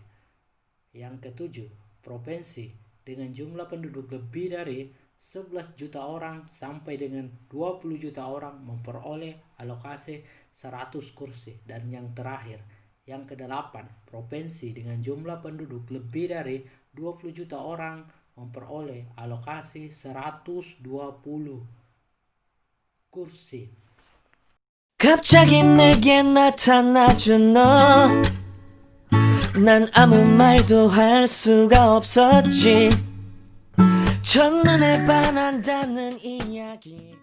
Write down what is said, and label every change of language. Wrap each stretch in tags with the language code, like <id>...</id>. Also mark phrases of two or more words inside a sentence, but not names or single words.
<id>Yang ketujuh, provinsi dengan jumlah penduduk lebih dari 11 juta orang sampai dengan 20 juta orang memperoleh alokasi 100 kursi. Dan yang terakhir, yang kedelapan, provinsi dengan jumlah penduduk lebih dari 20 juta orang memperoleh alokasi 120 kursi.</id> <ko>갑자기 내게 나타나준 너, 난 아무 말도 할 수가 없었지. 첫눈에 반한다는 이야기</ko>